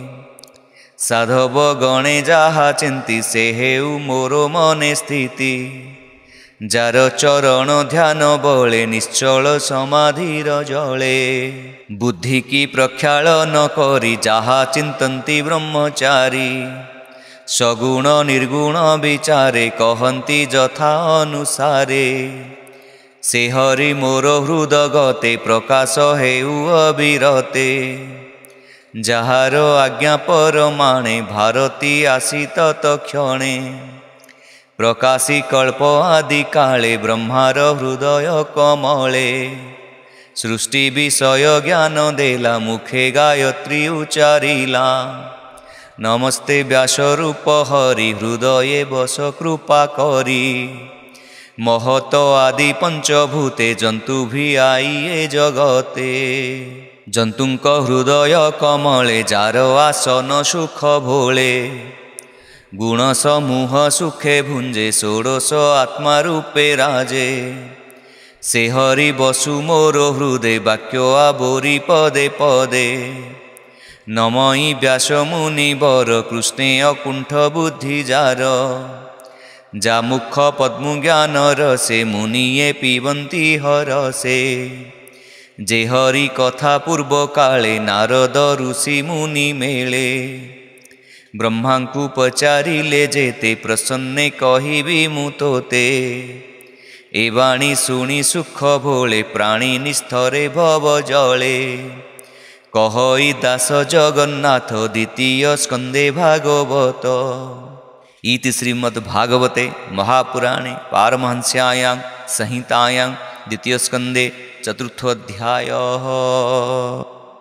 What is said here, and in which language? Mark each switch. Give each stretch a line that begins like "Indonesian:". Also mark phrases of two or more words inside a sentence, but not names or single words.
Odia: ସାଧବ ଗଣେ ଯାହା ଚିନ୍ତି ସେ ହେଉ ମୋର ମନେ ସ୍ଥିତି ଯାର ଚରଣ ଧ୍ୟାନ ବଳେ ନିଶ୍ଚଳ ସମାଧିର ଜଳେ ବୁଦ୍ଧି କି ପ୍ରକ୍ଷାଳନ କରି ଯାହା ଚିନ୍ତନ୍ତି ବ୍ରହ୍ମଚାରୀ ସଗୁଣ ନିର୍ଗୁଣ ବିଚାରେ କହନ୍ତି ଯଥା ଅନୁସାରେ ସେ ହରି ମୋର ହୃଦଗତେ ପ୍ରକାଶ ହେଉ ଅବିରତେ ଯହାର ଆଜ୍ଞା ପରମାଣେ ଭାରତୀ ଆସି ତତ୍କ୍ଷଣେ ପ୍ରକାଶି କଳ୍ପ ଆଦି କାଳେ ବ୍ରହ୍ମାର ହୃଦୟ କମଳେ ସୃଷ୍ଟି ବିଷୟ ଜ୍ଞାନ ଦେଲା ମୁଖେ ଗାୟତ୍ରୀ ଉଚ୍ଚାରିଲା ନମସ୍ତେ ବ୍ୟାସରୂପ ହରି ହୃଦୟେ ବସ କୃପା କରି ମହତ ଆଦି ପଞ୍ଚଭୂତେ ଜନ୍ତୁ ଭି ଆଇଏ ଜଗତେ ଜନ୍ତୁଙ୍କ ହୃଦୟ କମଳେ ଯାର ଆସନ ସୁଖ ଭୋଳେ ଗୁଣ ସମୂହ ସୁଖେ ଭୁଞ୍ଜେ ଷୋଡଶ ଆତ୍ମା ରୂପେ ରାଜେ ସେ ହରି ବସୁ ମୋର ହୃଦୟ ବାକ୍ୟ ଆବୋରି ପଦେ ପଦେ ନମଇ ବ୍ୟାସ ମୁନି ବର କୃଷ୍ଣେ ଅକୁଣ୍ଠ ବୁଦ୍ଧି ଯାର ଯା ମୁଖ ପଦ୍ମ ଜ୍ଞାନ ରସେ ମୁନିଏ ପିବନ୍ତି ହରଷେ ଯେ ହରି କଥା ପୂର୍ବ କାଳେ ନାରଦ ଋଷି ମୁନି ମେଳେ ବ୍ରହ୍ମାଙ୍କୁ ପଚାରିଲେ ଯେତେ ପ୍ରସନ୍ନେ କହିବି ମୁ ତୋତେ ଏ ବାଣୀ ଶୁଣି ସୁଖ ଭୋଳେ ପ୍ରାଣୀ ନିସ୍ତରେ ଭବ ଜଳେ କହଇ ଦାସ ଜଗନ୍ନାଥ ଦ୍ୱିତୀୟ ସ୍କନ୍ଦେ ଭାଗବତ
Sanskrit: इति श्रीमद्भागवते महापुराणे पारमहंस्यायां संहितायां द्वितीय स्कंदे चतुर्थोऽध्यायः।